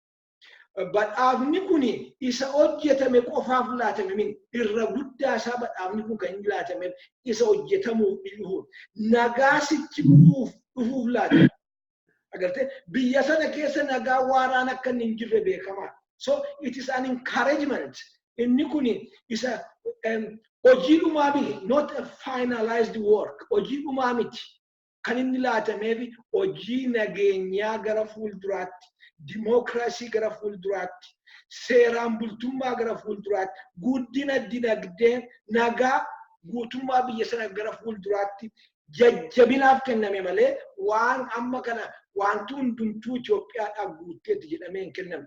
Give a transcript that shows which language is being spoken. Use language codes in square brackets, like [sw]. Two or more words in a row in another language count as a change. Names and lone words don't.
[om] Badhaafni kuni isa hojjetame qofaaf laatame min irra guddaa isaa badhaafni kun kan inni laatame isa hojjetamuuf dhufuuf nagaasichi dhufuuf laatame. Agartee biyya sana keessa nagaa waaraan akka hin jirre beekamaa. [en] So it is an encouragement. [om] Inni kuni isa hojii dhumaa miti, [en] not a finalized work. [om] Hojii dhumaa miti. Kan inni laatameef hojii nageenyaa gara fuulduraatti, dimookiraasii gara fuulduraatti, seeraan bultummaa gara fuulduraatti, guddina dinagdee nagaa guutummaa biyya sana gara fuulduraatti jajjabinaaf kenname malee waan amma kana wanti hundumtuu Itoophiyaadhaaf guutteetti jedhamee hin kennamne.